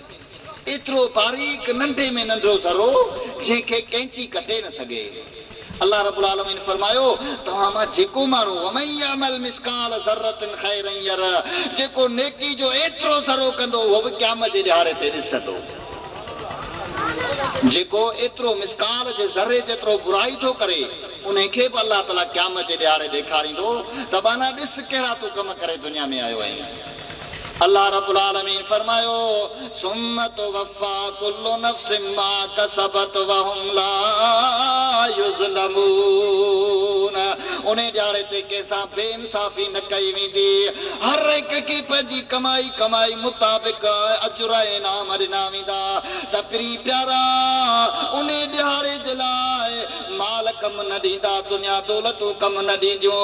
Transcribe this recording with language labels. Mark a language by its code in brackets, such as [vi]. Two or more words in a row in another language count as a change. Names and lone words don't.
[sd] एतिरो बारीक नंढे में नंढो ज़रो जंहिंखे कैंची कटे न सघे [ar] الله رب العالمين [sd] फरमायो तव्हां मां जेको माण्हू [ar] ومن يعمل مثقال ذرة خيرا يره, [sd] जेको नेकी जो एतिरो ज़रो कंदो उहो बि क़यामत जे ॾियारे ते ॾिसंदो। जेको एतिरो मिस्काल जे ज़रे जेतिरो बुराई थो करे उनखे बि [ar] الله تعالى [sd] क़यामत जे ॾियारे ॾेखारींदो त बाना ॾिस कहिड़ा तूं कम करे दुनिया में आयो आहीं। [ar] الله رب العالمين फरमायो ثم توفى كل نفس ما كسبت وهم لا يظلمون. [sd] उन ॾियारे ते कंहिंसां बेइंसाफ़ी न कई वेंदी, हर हिक खे पंहिंजी कमाई मुताबिक़ अजुर इनाम ॾिना वेंदा। त प्री प्यारा उन ॾियारे जे लाइ माल कम न ॾींदा, दुनिया दौलतूं कम न ॾींदियूं।